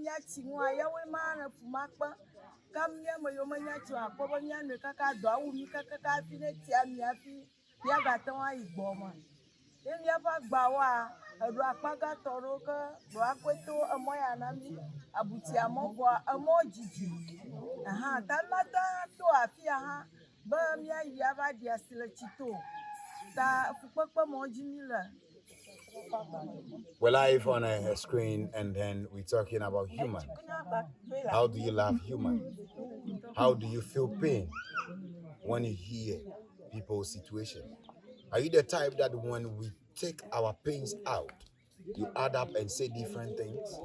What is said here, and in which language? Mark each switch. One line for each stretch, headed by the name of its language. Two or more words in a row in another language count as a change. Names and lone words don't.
Ewe: nya tsi ŋua yawoe ma le fu ma kpe kam miame yiwo menya tsi o akpɔ be mianoe kaka dɔ awu mi kaka hafi ne tsia mi hafi miagate ŋu ayi gbɔ me ye miaƒe agbawoa eɖo akpa gãtɔ ɖewo ke ɖo akɔe to emɔ ya na mi abutsia mɔ vɔa emɔ dzidzi ta mata to afia hã be miayi ava ɖi asi le tsi to ta fukpekpe mɔ dzi mi le.
English: We're live on a screen and then we're talking about human. How do you love human? How do you feel pain when you hear people's situation? Are you the type that when we take our pains out, you add up and say different things?